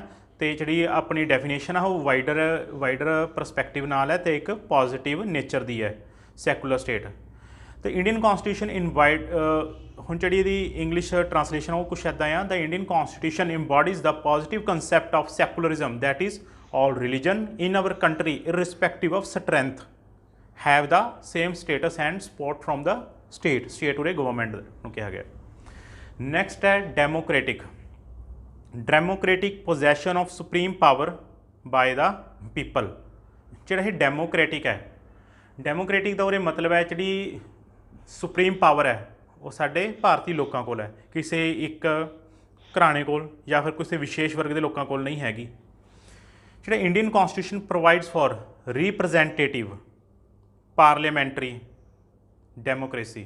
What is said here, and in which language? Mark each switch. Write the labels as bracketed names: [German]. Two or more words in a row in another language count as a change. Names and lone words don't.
[Punjabi] ਅਤੇ ਜਿਹੜੀ ਆਪਣੀ ਡੈਫੀਨੇਸ਼ਨ ਆ ਉਹ [English] wider perspective [Punjabi] ਨਾਲ ਹੈ ਅਤੇ ਇੱਕ [English] positive nature [Punjabi] ਦੀ ਹੈ। [English] secular state. ਤੇ Indian Constitution invite [Punjabi] ਹੁਣ ਜਿਹੜੀ ਇਹਦੀ ਇੰਗਲਿਸ਼ ਟਰਾਂਸਲੇਸ਼ਨ ਉਹ ਕੁਛ ਇੱਦਾਂ ਆ, [English] the Indian Constitution embodies the positive concept of secularism that is all religion in our country irrespective of strength have the same status and support from the state [Punjabi] ਉਰੇ ਗਵਰਨਮੈਂਟ ਨੂੰ ਕਿਹਾ ਗਿਆ। [English] next ਹੈ democratic possession of supreme power by the people। [Punjabi] ਜਿਹੜਾ ਇਹ ਡੈਮੋਕ੍ਰੈਟਿਕ ਹੈ, ਡੈਮੋਕ੍ਰੈਟਿਕ ਦਾ ਉਰੇ ਮਤਲਬ ਹੈ ਜਿਹੜੀ [English] supreme power [Punjabi] ਹੈ ਉਹ ਸਾਡੇ ਭਾਰਤੀ ਲੋਕਾਂ ਕੋਲ ਹੈ, ਕਿਸੇ ਇੱਕ ਘਰਾਣੇ ਕੋਲ ਜਾਂ ਫਿਰ ਕਿਸੇ ਵਿਸ਼ੇਸ਼ ਵਰਗ ਦੇ ਲੋਕਾਂ ਕੋਲ ਨਹੀਂ ਹੈਗੀ। [English] ਜਿਹੜਾ Indian Constitution provides for representative parliamentary democracy.